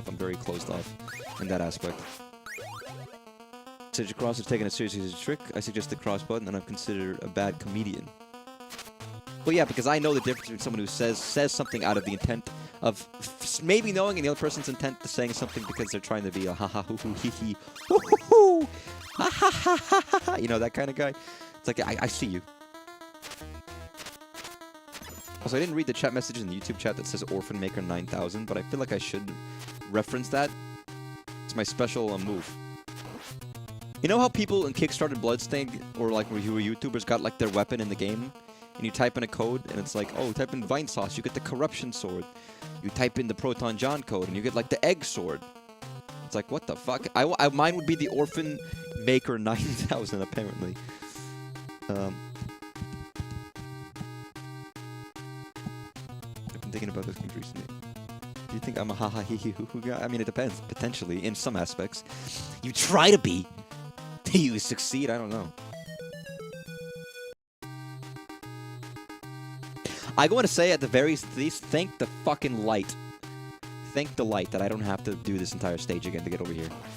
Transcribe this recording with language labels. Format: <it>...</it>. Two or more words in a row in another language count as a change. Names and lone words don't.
<en>I'm very closed off in that aspect. Since cross is taken as seriously as a trick, I suggest the cross button, and I'm considered a bad comedian. Well, yeah, because I know the difference between someone who says something out of the intent of maybe knowing and the other person's intent to saying something because they're trying to be a ha-ha, hoo-hoo, hee-hee, hoo-hoo-hoo, ha-ha-ha-ha-ha, you know, that kind of guy. It's like, I see you. Also, I didn't read the chat messages in the YouTube chat that says Orphan Maker 9000, but I feel like I should reference that. It's my special move. You know how people in Kickstarted Bloodstained or like who YouTubers got like their weapon in the game? And you type in a code, and it's like, oh, type in Vine Sauce, you get the Corruption Sword. You type in the Proton John code, and you get, like, the Egg Sword. It's like, what the fuck? Mine would be the Orphan Maker 9000, apparently. I've been thinking about this game recently. Do you think I'm a ha-ha, hee-hee-hoo-hoo guy? I mean, it depends, potentially, in some aspects. You try to be. Do you succeed? I don't know. I want to say at the very least, thank the fucking light. Thank the light that I don't have to do this entire stage again to get over here.</en>